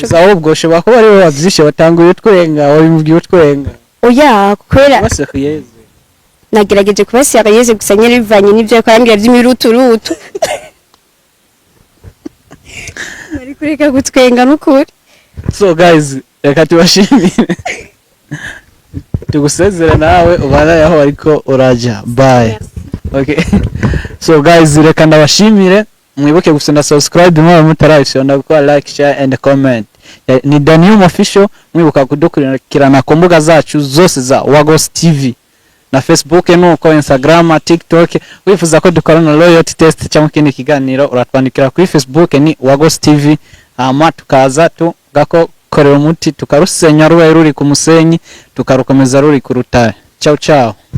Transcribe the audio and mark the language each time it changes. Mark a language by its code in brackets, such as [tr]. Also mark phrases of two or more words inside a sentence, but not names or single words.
[rn] ahubwo ushobora kuba ari wowe wabyishe watanguye utwenga wabimubwiye utwenga oya kubera bose kuyeze nagerageje kuba seriyeuse gusa nyene bivanye n'ivyo yakambira by'imiruturutu nari kureka gutwenga n'ukuri [en] so guys [rn] reka tubashimire tugusezere nawe ubana aho ariko uraja [en] bye okay so guys [rn] reka ndabashimire mwibuke gusenda subscribe mwa mutarayisonda gukora [en] like share and comment [rn] ni Danium Official mwibuka kudukurikirana ku mbuga zacu zose za Wagos TV na Facebook nuko Instagram TikTok wifuza ko dukorana [en] loyalty test [rn] cyangwa kindi kiganiro uratwandikira kuri Facebook ni Wagos TV ama tukaza tugako korera umuti tukarusenya rubaye ruri ku musenyi tukarukomeza ruri ku rutare [it] ciao ciao